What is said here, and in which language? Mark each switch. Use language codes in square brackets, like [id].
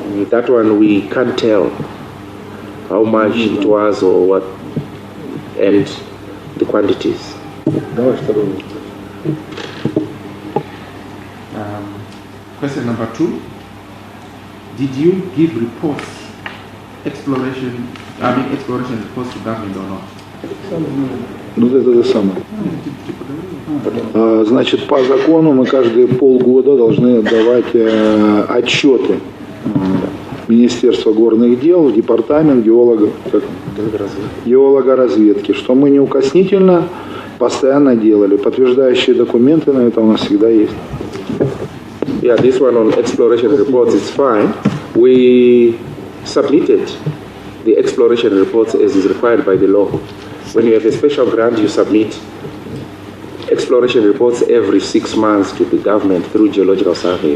[en] That one we can't tell how much it was or what, and the quantities. Question number 2. Did you give reports, exploration reports to government or not? [ru] Ну, это то самое. Значит, по закону мы каждые полгода должны давать отчеты Министерства горных дел, Департамент геологоразведки, что мы неукоснительно постоянно делали. Подтверждающие документы на это у нас всегда есть. [en] Yeah, this one on exploration reports is fine. We submitted the exploration reports as is required by the law. When you have a special grant, you submit exploration reports every 6 months to the government through Geological Survey.